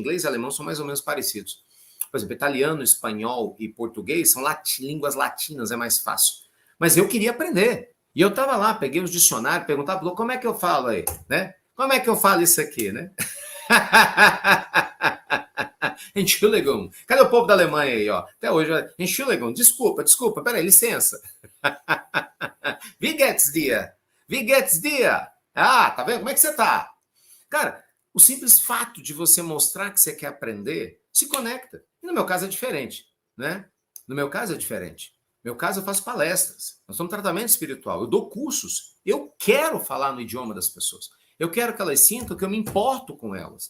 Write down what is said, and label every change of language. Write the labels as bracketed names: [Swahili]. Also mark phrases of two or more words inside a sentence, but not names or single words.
[Portuguese] Inglês e alemão são mais ou menos parecidos. Por exemplo, italiano, espanhol e português são línguas latinas, é mais fácil. Mas eu queria aprender. E eu estava lá, peguei os dicionários, perguntava, como é que eu falo aí, né? Como é que eu falo isso aqui, né? [German] Entschuldigung. [Portuguese] Cadê o povo da Alemanha aí, ó? Até hoje, Entschuldigung, desculpa, peraí, licença. [German] Wie geht's dir? Wie geht's dir? [Portuguese] Tá vendo? Como é que você tá? Cara, o simples fato de você mostrar que você quer aprender, se conecta. E no meu caso é diferente, né? No meu caso é diferente. No meu caso eu faço palestras. Nós somos tratamento espiritual. Eu dou cursos. Eu quero falar no idioma das pessoas. Eu quero que elas sintam que eu me importo com elas.